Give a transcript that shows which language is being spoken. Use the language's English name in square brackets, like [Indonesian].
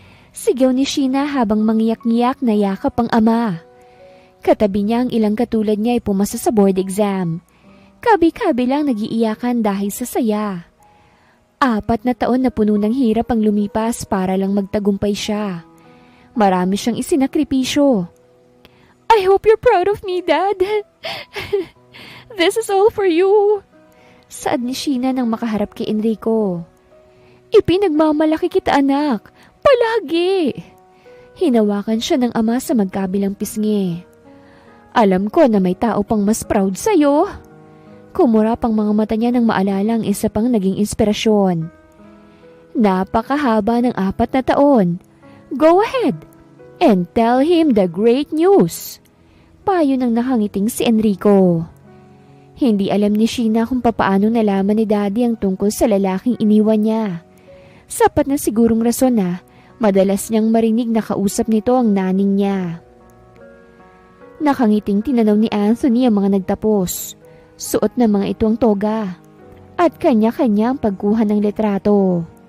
[Filipino] Sigaw ni Sheena habang mangiyak-ngiyak na yakap ang ama. Katabi niya ang ilang katulad niya ay pumasa sa board exam. Kabi-kabi lang nagiiyakan dahil sa saya. 4 na taon na puno ng hirap ang lumipas para lang magtagumpay siya. Marami siyang isinakripisyo. [English] I hope you're proud of me, Dad. This is all for you. [Filipino] Saad ni Sheena nang makaharap kay Enrico. Ipinagmamalaki kita, anak. Palagi. Hinawakan siya ng ama sa magkabilang pisngi. Alam ko na may tao pang mas proud sa'yo. Kumurap ang mga mata niya nang maalala ang isa pang naging inspirasyon. Napakahaba ng 4 na taon. [English] Go ahead and tell him the great news. [Filipino] Payo ng nakangiting si Enrico. Hindi alam ni Sheena kung papaano nalaman ni Daddy ang tungkol sa lalaking iniwan niya. Sapat na sigurong rason na madalas niyang marinig na kausap nito ang naning niya. Nakangiting tinanaw ni Anthony ang mga nagtapos. Suot na mga ito ang toga at kanya-kanya ang pagkuha ng litrato.